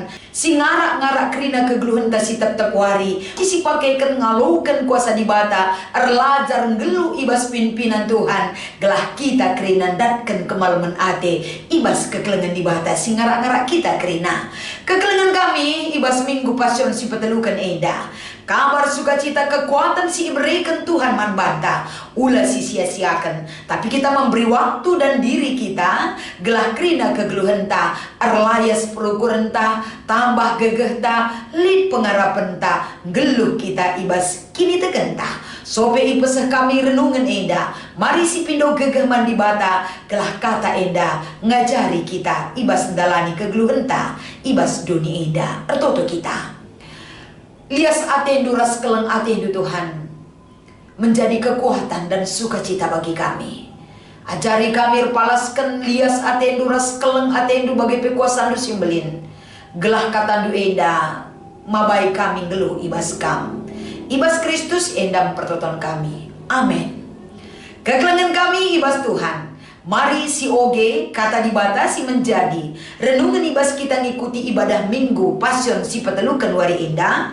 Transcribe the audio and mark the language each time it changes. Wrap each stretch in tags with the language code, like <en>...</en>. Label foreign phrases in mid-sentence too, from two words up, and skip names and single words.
<btx>Si ngarak-ngarak kerina kegeluhen ta si tep-tep wari, si pakaikan ngalukan kuasa dibata, erlajar ngelu ibas pimpinan Tuhan. Gelah kita kerina datkan kemalaman ate, ibas kekelengan dibata, si ngarak-ngarak kita kerina. Kekelengan kami, ibas Minggu Pasion si petelukan eda. Kabar sukacita kekuatan si iberikan Tuhan man banta, ulah si sia-siakan.</btx> <id>Tapi kita memberi waktu dan diri kita,</id> <btx>gelah kerina kegeluhan ta, erlayas perukuran ta, tambah gegeh ta, lid pengarapan ta, geluh kita ibas kini tegenta. Sope ipeseh kami renungan enda, mari si pindo gegeh man dibata, gelah kata enda, ngajari kita ibas dalani kegeluhan ta, ibas dunia enda, ertoto kita. Lias atendu ras keleng atendu Tuhan</btx> <id>menjadi kekuatan dan sukacita bagi kami.</id> <btx>Ajari kami palaskan lias atendu ras keleng atendu bagi pekuasaan simbelin. Gelah katandu enda mabai kami geluh ibas kam. Ibas Kristus endam pertoton kami. Amin. Kekelengan kami ibas Tuhan. Mari si oge kata dibatasi</btx> <id>menjadi renungan</id> <btx>ibas kita ngikuti ibadah Minggu Pasion si petelukan wari indah.</btx>